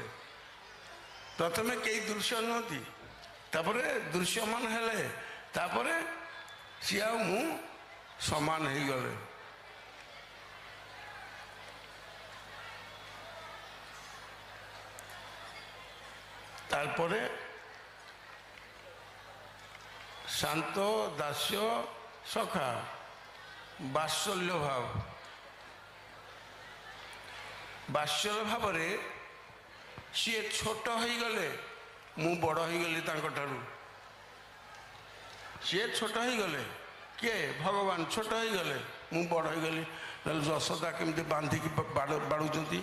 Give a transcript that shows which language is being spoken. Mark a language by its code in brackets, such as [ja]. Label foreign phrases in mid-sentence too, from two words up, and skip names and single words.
[or] ପ୍ରଥମେ କେହି ଦୃଶ୍ୟ ନୁହନ୍ତି, ତାପରେ ଦୃଶ୍ୟମାନ ହେଲେ, ତାପରେ ସିଏ ଆଉ ମୁଁ ସମାନ ହେଇଗଲେ। [bn] ତାরপরে শান্ত দাস্য সখা বাৎসল্য ভাব। [or] ବାତ୍ସଲ୍ୟ ଭାବରେ ସିଏ ଛୋଟ ହେଇଗଲେ, ମୁଁ ବଡ଼ ହେଇଗଲି ତାଙ୍କଠାରୁ। ସିଏ ଛୋଟ ହେଇଗଲେ, କିଏ? ଭଗବାନ ଛୋଟ ହେଇଗଲେ, ମୁଁ ବଡ଼ ହେଇଗଲି। ନହେଲେ ଯଶୋଦା କେମିତି ବାନ୍ଧିକି ବାଡ଼ୁଛନ୍ତି।